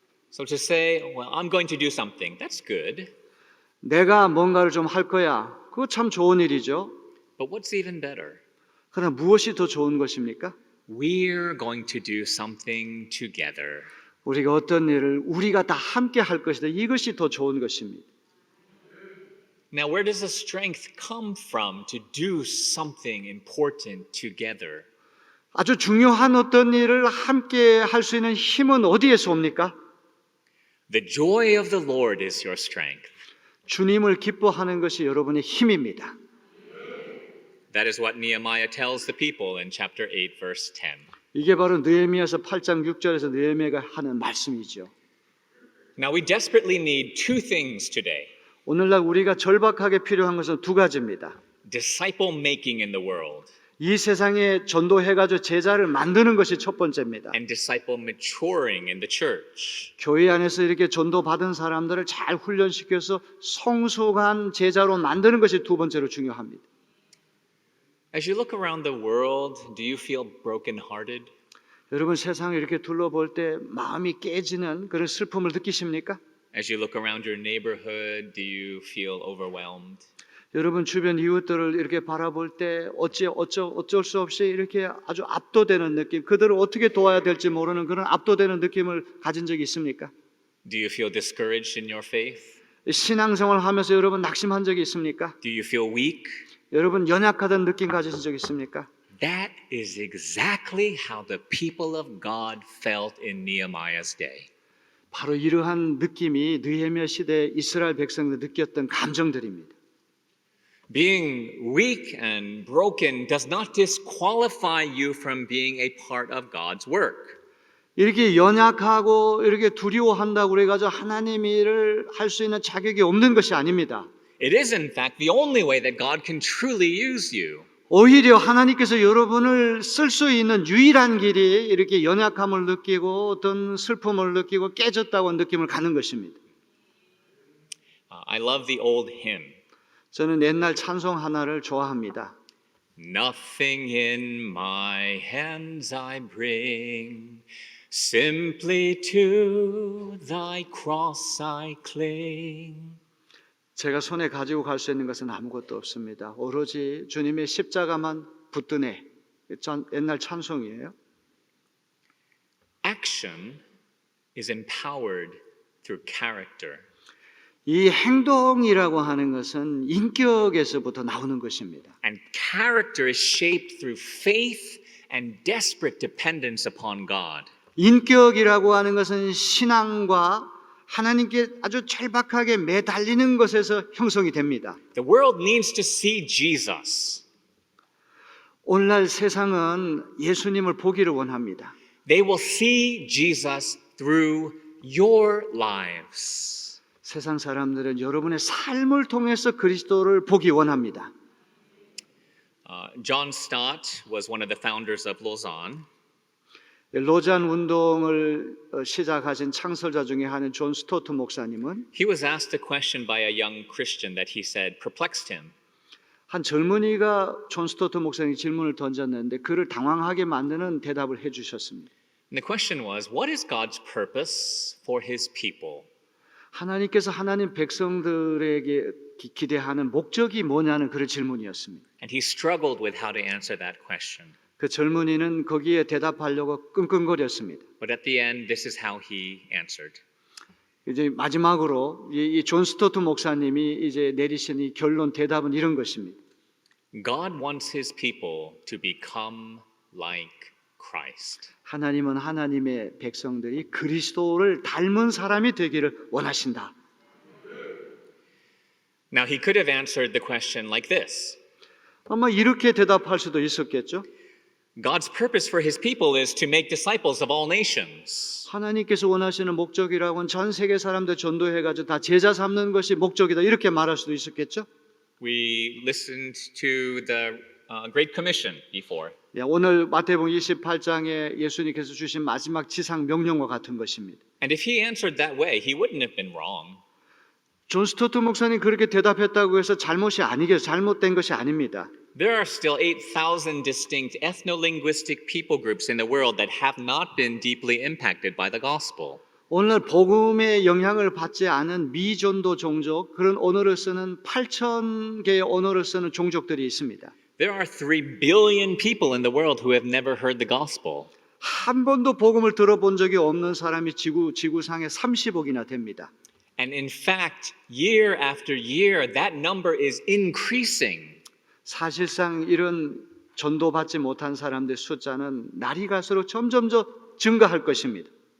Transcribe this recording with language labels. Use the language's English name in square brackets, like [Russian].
[English] So to say, well, I'm going to do something, that's good. [Korean] 내가 뭔가를 좀 할 거야. 그거 참 좋은 일이죠. [English] But what's even better? [Korean] 그러나 무엇이 더 좋은 것입니까? [English] We're going to do something together. [Korean] 우리가 어떤 일을 우리가 다 함께 할 것이다. 이것이 더 좋은 것입니다. [English] Now, where does the strength come from to do something important together? [Korean] 아주 중요한 어떤 일을 함께 할 수 있는 힘은 어디에서 옵니까? [English] The joy of the Lord is your strength. [Korean] 주님을 기뻐하는 것이 여러분의 힘입니다. [English] That is what Nehemiah tells the people in chapter 8, verse 10. [Korean] 이게 바로 느헤미야서 8장 6절에서 느헤미야가 하는 말씀이죠. [English] Now, we desperately need two things today: [Korean] 오늘날 우리가 절박하게 필요한 것은 두 가지입니다. [English] disciple making in the world [Korean] 이 세상에 전도해가지고 제자를 만드는 것이 첫 번째입니다. [English] and disciple maturing in the church. [Korean] 교회 안에서 이렇게 전도받은 사람들을 잘 훈련시켜서 성숙한 제자로 만드는 것이 두 번째로 중요합니다. [English] As you look around the world, do you feel brokenhearted? [Korean] 여러분 세상을 이렇게 둘러볼 때 마음이 깨지는 그런 슬픔을 느끼십니까? [English] As you look around your neighborhood, do you feel overwhelmed? [Korean] 여러분 주변 이웃들을 이렇게 바라볼 때 어쩔 수 없이 이렇게 아주 압도되는 느낌, 그들을 어떻게 도와야 될지 모르는 그런 압도되는 느낌을 가진 적이 있습니까? [English] Do you feel discouraged in your faith? [Korean] 신앙생활 하면서 여러분 낙심한 적이 있습니까? [English] Do you feel weak? [Korean] 여러분 연약하다는 느낌 가지신 적 있습니까? [English] That is exactly how the people of God felt in Nehemiah's day. [Korean] 바로 이러한 느낌이 느헤미야 시대 이스라엘 백성들 느꼈던 감정들입니다. [English] Being weak and broken does not disqualify you from being a part of God's work. [Korean] 이렇게 연약하고 이렇게 두려워한다고 그래가지고 하나님의 일을 할 수 있는 자격이 없는 것이 아닙니다. [English] It is, in fact, the only way that God can truly use you. [Korean] 오히려 하나님께서 여러분을 쓸 수 있는 유일한 길이 이렇게 연약함을 느끼고 어떤 슬픔을 느끼고 깨졌다고 느낌을 갖는 것입니다. [English] I love the old hymn. [Korean] 저는 옛날 찬송 하나를 좋아합니다. [English] Nothing in my hands I bring, simply to thy cross I cling. [Korean] 제가 손에 가지고 갈 수 있는 것은 아무것도 없습니다. 오로지 주님의 십자가만 붙드네. 옛날 찬송이에요. [English] Action is empowered through character. [Korean] 이 행동이라고 하는 것은 인격에서부터 나오는 것입니다. [English] And character is shaped through faith and desperate dependence upon God. [Korean] 인격이라고 하는 것은 신앙과 하나님께 아주 절박하게 매달리는 것에서 형성이 됩니다. [English] The world needs to see Jesus. [Korean] 오늘날 세상은 예수님을 보기를 원합니다. [English] They will see Jesus through your lives. [Korean] 세상 사람들은 여러분의 삶을 통해서 그리스도를 보기 원합니다. [English] John Stott was one of the founders of Lausanne. [Korean] 로잔 운동을 시작하신 창설자 중에 하나인 존 스토트 목사님은 [English] He was asked a question by a young Christian that he said perplexed him. [Korean] 한 젊은이가 존 스토트 목사님 질문을 던졌는데 그를 당황하게 만드는 대답을 해주셨습니다. [English] And the question was, what is God's purpose for his people? [Korean] 하나님께서 하나님 백성들에게 기대하는 목적이 뭐냐는 그런 질문이었습니다. [English] And he struggled with how to answer that question. [Korean] 그 젊은이는 거기에 대답하려고 끙끙거렸습니다. [English] But at the end, this is how he answered. [Korean] 이제 마지막으로 이 존 스토트 목사님이 이제 내리신 이 결론 대답은 이런 것입니다. [English] God wants his people to become like Christ. [Korean] 하나님은 하나님의 백성들이 그리스도를 닮은 사람이 되기를 원하신다. [English] Now, he could have answered the question like this. [Korean] 아마 이렇게 대답할 수도 있었겠죠. [English] God's purpose for his people is to make disciples of all nations. [Korean] 하나님께서 원하시는 목적이라고는 전 세계 사람들 전도해가지고 다 제자 삼는 것이 목적이다 이렇게 말할 수도 있었겠죠. [English] We listened to the Great Commission before. [Korean] 오늘 마태복음 28장에 예수님께서 주신 마지막 지상 명령과 같은 것입니다. [English] And if he answered that way, he wouldn't have been wrong. [Korean] 존 스토트 목사님 그렇게 대답했다고 해서 잘못된 것이 아닙니다. [English] There are still 8,000 distinct ethno-linguistic people groups in the world that have not been deeply impacted by the gospel. [Korean] 오늘날 복음의 영향을 받지 않은 미전도 종족, 그런 언어를 쓰는 8,000개의 언어를 쓰는 종족들이 있습니다. [English] There are 3 billion people in the world who have never heard the gospel. [Korean] 한 번도 복음을 들어본 적이 없는 사람이 지구상에 30억이나 됩니다. [English] And in fact, year after year, that number is increasing. [Korean] 사실상 이런 전도받지 못한 사람들 숫자는 날이 갈수록 점점 더 증가할 것입니다.